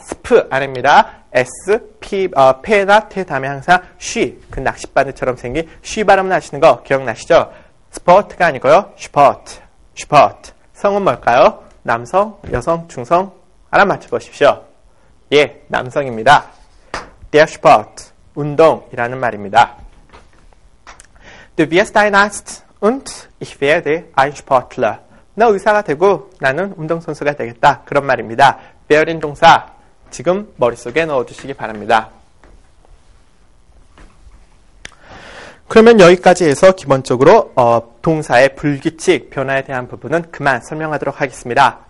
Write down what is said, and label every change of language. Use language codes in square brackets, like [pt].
[ko] 스프 아닙니다. S, P, 페나 테 다음에 항상 쉬, 그 낚싯바늘처럼 생긴 쉬 발음을 하시는 거 기억나시죠? 스포트가 아니고요. 슈퍼트, 슈퍼트. 성은 뭘까요? 남성, 여성, 중성? 하나 맞춰보십시오. 예, 남성입니다. [de] Der Sport, [ko] 운동이라는 말입니다. [de] Du wirst ein Arzt und ich werde ein Sportler. [ko] 너 의사가 되고 나는 운동선수가 되겠다. 그런 말입니다. werden 동사 지금 머릿속에 넣어주시기 바랍니다. 그러면 여기까지 해서 기본적으로 동사의 불규칙 변화에 대한 부분은 그만 설명하도록 하겠습니다.